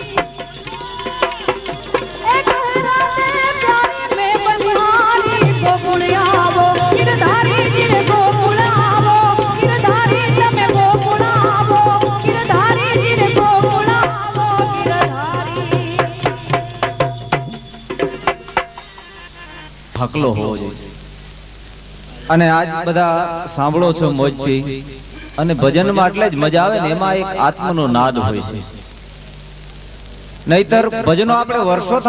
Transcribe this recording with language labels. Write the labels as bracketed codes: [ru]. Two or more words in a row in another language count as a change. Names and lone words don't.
[gu] એક રાતે પ્યારે મેં બલિહારી ગોકુલ આવો ગિરધારી જિને ગોકુલ આવો ગિરધારી તમે ગોકુલ આવો ગિરધારી જિને ગોકુલ આવો ગિરધારી હકલો હોવો જોઈએ અને આજ બધા સાંભળો છો મોજથી અને ભજનમાં એટલે જ મજા આવે ને એમાં એક આત્મનો નાદ હોય છે નહીતર ભજનો આપણે વર્ષોથી